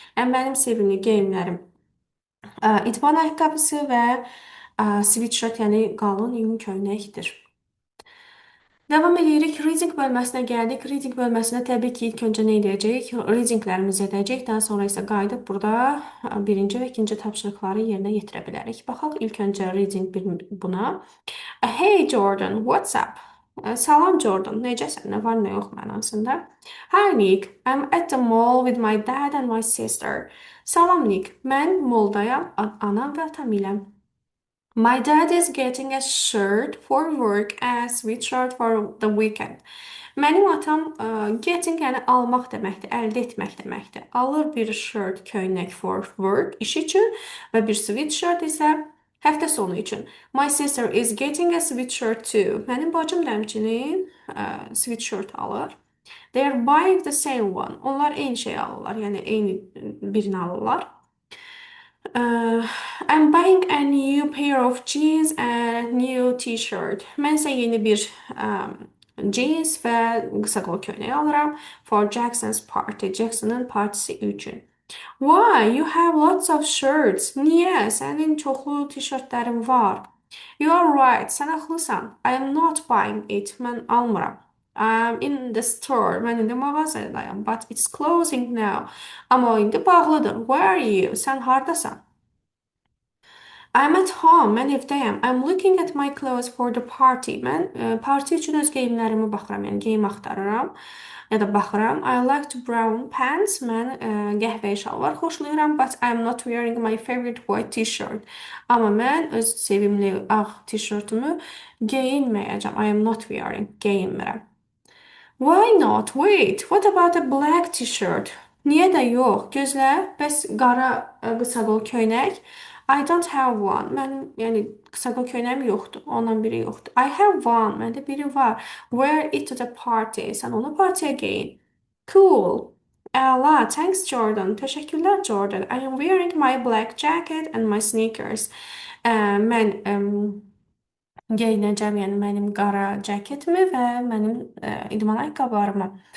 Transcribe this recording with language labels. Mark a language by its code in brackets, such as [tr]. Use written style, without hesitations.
[az] Yəni mənim sevimli geyimlərim idman ayaqqabısı və sweatshirt, yəni qalın yun köynəkdir. Devam edirik. Reading bölməsinə gəldik. Reading bölməsində təbii ki, ilk öncə nə edəcəyik? Readinglərimizi edəcəyik. Daha sonra isə qayıdıb burada birinci və ikinci tapşırıqları yerinə yetirə bilərik. Baxaq ilk öncə reading buna. [en] Hey Jordan, what's up? [az] Salam Jordan, necəsən? Nə var, nə yox mənasında. [en] Hi Nick, I'm at the mall with my dad and my sister. [az] Salam Nick, mən moldayam, anam və atam ilə. [en] My dad is getting a shirt for work and sweatshirt for the weekend. [az] Mənim atam getting yəni almaq deməkdir, əldə etmək deməkdir. Alır bir shirt, köynək for work, iş üçün və bir sweatshirt isə həftə sonu üçün. [en] My sister is getting a sweatshirt too. [az] Mənim bacım da həmçinin sweatshirt alır. [en] They are buying the same one. [az] Onlar eyni şey alırlar, yəni eyni birini alırlar. [en] I'm buying a new pair of jeans and new t-shirt. [az] Mən isə yeni bir jeans və qısa qol köynək alıram [en] for Jackson's party. [az] Jackson'ın partisi üçün. [en] Why? You have lots of shirts. [az] Niyə? Sənin çoxlu t-shirtlərin var. [en] You are right. [az] Sən haqlısan. [en] I am not buying it. [az] Mən almıram. [en] I'm in the store. [az] Mən indi mağazadayım. [en] But it's closing now. [az] Amma indi bağlıdır. [en] Where are you? [az] Sən hardasan? [en] I'm at home. [az] Mən evdəyəm. [en] I'm looking at my clothes for the party. [az] Mən parti üçün öz geyimlərimi baxıram, yəni geyim axtarıram ya da baxıram. [en] I like to brown pants. [az] Mən qəhvəyi şalvar xoşlayıram, [en] but I'm not wearing my favorite white t-shirt. [az] Amma mən öz sevimli ağ t-shirtümü geyinməyəcəm. [en] I am not wearing. [az] Geyinmirəm. [en] Why not? Wait, what about a black t-shirt? [az] Niyə də yox? Gözlə, bəs qara qısa qol köynək? [en] I don't have one. [az] Mənim, yəni qısa qol köynəyim yoxdur. Ondan biri yoxdur. [en] I have one. [az] Məndə biri var. [en] Wear it to the party. [az] Sən onu partiyə geyin. Cool. Əla, [en] thanks Jordan. [az] Təşəkkürlər Jordan. [en] I am wearing my black jacket and my sneakers. [az] Mən geyinəcəm, yəni mənim qara cəketimi və mənim idman ayaqqabılarımı.